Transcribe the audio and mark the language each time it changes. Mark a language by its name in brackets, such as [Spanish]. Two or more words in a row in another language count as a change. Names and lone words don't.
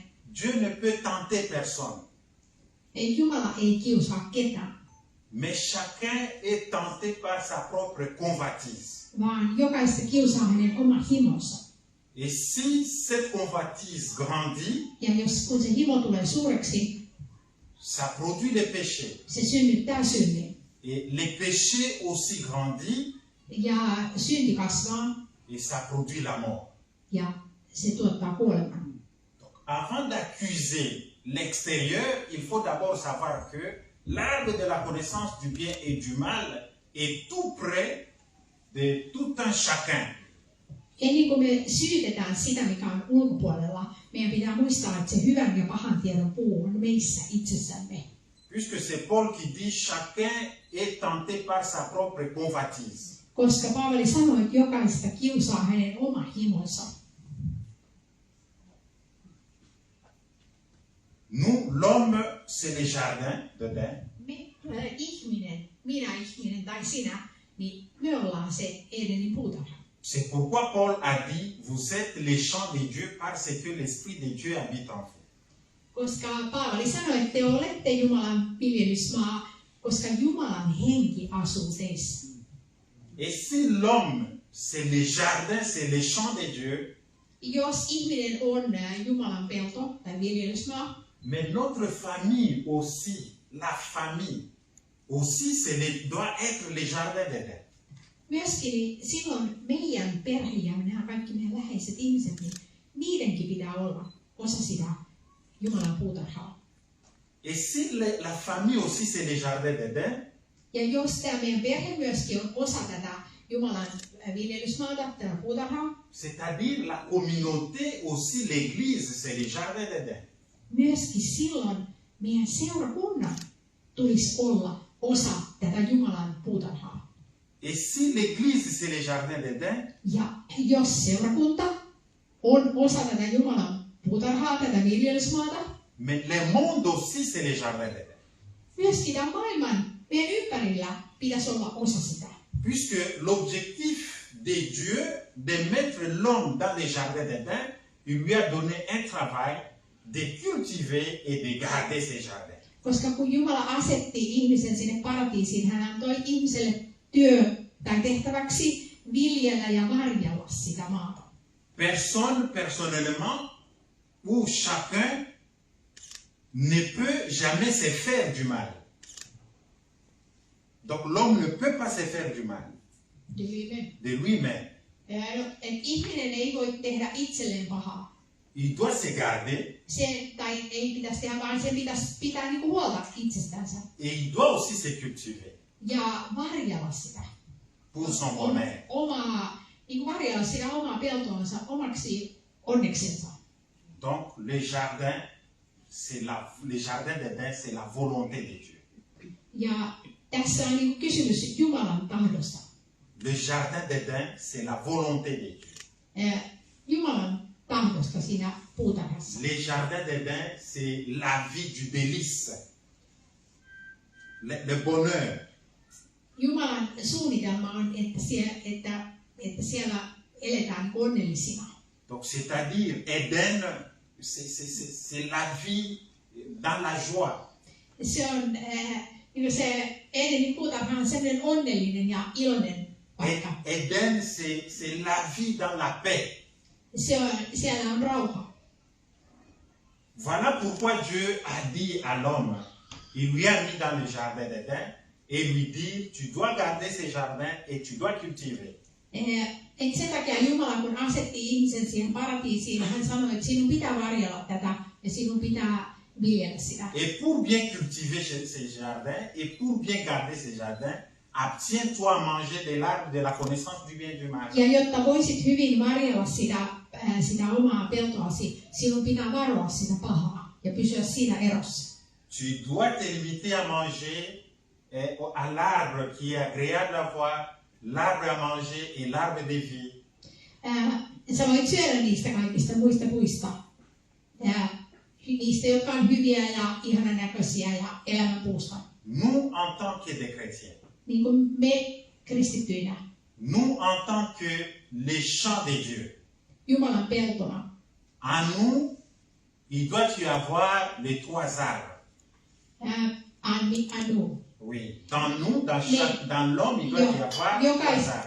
[French] Dieu ne peut tenter personne, [Finnish] Jumala ei kiusaa ketään, [French] mais chacun est tenté par sa propre convoitise. [Finnish] vaan jokaista kiusaa hänen oma himonsa. [French] Et si cette convoitise grandit, [Finnish] Ja kun se himo tulee suureksi, [French] ça produit les péchés. [Finnish] se synnyttää synnin. [French] Et les péchés aussi grandit [Finnish] Ja synti kasvaa [French] et ça produit la mort. [Finnish] ja se tuottaa kuoleman. [French] Donc, avant d'accuser l'extérieur, il faut d'abord savoir que l'arbre de la connaissance du bien et du mal est tout près de tout un chacun. [Finnish] Ennen kuin me syytetään sitä, mikä on ulkopuolella, meidän pitää muistaa, että se hyvän ja pahan tiedon puu on meissä itsessämme. [French] Puisque c'est Paul qui dit chacun est tenté par sa propre convoitise. [Finnish] Koska Paavali sanoi, että jokaista kiusaa hänen oma himonsa. [French] Nous, l'homme, c'est les jardins d'Éden. [Finnish] Minä ihminen tai sinä, niin me ollaan se Edenin puutarha. [French] C'est pourquoi Paul a dit, vous êtes les champs de Dieu parce que l'Esprit de Dieu habite en vous. [Finnish] Koska Paavali sanoi, että te olette Jumalan viljelysmaa, koska Jumalan henki asuu teissä. [French] Et si l'homme, c'est les jardins, c'est les champs de Dieu, [Finnish] Jos ihminen on Jumalan pelto tai viljelysmaa, [French] mais notre famille aussi, la famille, aussi, doit être les jardins d'Éden. [Finnish] myöskin silloin meidän perhe ja nämä kaikki meidän läheiset ihmiset, niin niidenkin pitää olla osa sitä Jumalan puutarhaa. [French] Et si la famille aussi, c'est les jardins d'Éden, [Finnish] Ja jos tämä meidän perhe myöskin on osa tätä Jumalan viljelysmaata, tätä puutarhaa, [French] c'est-à-dire la communauté aussi, l'église, c'est les jardins d'Éden. [Finnish] myöskin silloin meidän seurakunnan tulisi olla osa tätä Jumalan puutarhaa. [French] Et si l'église, c'est les jardins d'Éden, [Finnish] Ja jos seurakunta on osa tätä Jumalan puutarhaa, tätä viljelysmaata, [French] mais le monde aussi, c'est les jardins d'Éden. [Finnish] myöskin tämän maailman meidän ympärillä pitäisi olla osa sitä. [French] Puisque l'objectif de Dieu de mettre l'homme dans les jardins d'Éden, il lui a donné un travail de cultiver et de garder ces jardins. [Finnish] Koska kun Jumala asetti ihmisen sinne paratiisiin, hän antoi ihmiselle työ tai tehtäväksi viljellä ja varjella sitä maata. [French] Personne, personnellement, ou chacun ne peut jamais se faire du mal. Donc l'homme ne peut pas se faire du mal de lui-même. [Finnish] Ihminen ei voi tehdä itselleen pahaa. [French] Il doit se garder [Finnish] Tai ei pitäisi tehdä, vaan sen pitäisi pitää niinku huolta itsestänsä. [French] et il doit aussi se cultiver [Finnish] Ja varjella sitä. [French] pour son bonheur. [Finnish] Varjella sitä omaa peltoansa omaksi onneksensa. [French] Donc les jardins d'Éden, c'est la volonté de Dieu. [Finnish] Ja tässä on niinku kysymys Jumalan tahdosta. [French] Le jardin d'Éden, c'est la volonté de Dieu. [Finnish] Jumalan tahdosta siinä puutarhassa. [French] Les jardins d'Éden, c'est la vie du délice, le bonheur. [Finnish] Jumalan suunnitelma on, että siellä eletään onnellisina. [French] Donc c'est-à-dire Éden, c'est la vie dans la joie. [Finnish] Se on se Edenin puutarha on sellainen onnellinen ja iloinen paikka. [French] Éden, c'est la vie dans la paix. [Finnish] Siellä on rauha. [French] Voilà pourquoi Dieu a dit à l'homme, il lui a mis dans le jardin d'Éden et lui dit, tu dois garder ces jardins et tu dois cultiver. [Finnish] Sen takia Jumala, kun asetti ihmisen siihen paratiisiin, hän sanoi, että sinun pitää varjella tätä ja sinun pitää viljellä sitä. [French] Et pour bien cultiver ces jardins et pour bien garder ces jardins, abstiens-toi à manger de l'arbre de la connaissance du bien et du mal. [Finnish] Ja jotta voisit hyvin varjella sitä omaa peltoasi, sinun pitää varoa sitä pahaa ja pysyä siinä erossa. [French] Tu dois te limiter à manger à l'arbre qui est agréable à voir, l'arbre à manger et l'arbre de vie. [Finnish] Sä voit syödä niistä kaikista muista puista. Niistä, jotka on hyviä ja ihanan näköisiä ja elämänpuusta. [French] Nous, en tant que des chrétiens, [Finnish] Niin kuin me kristittyinä. [French] nous, en tant que les champs de Dieu, [Finnish] Jumalan peltona. [French] en nous, il doit y avoir les trois arbres. Anu. Oui, dans nous, dans l'homme, il doit y avoir trois arbres.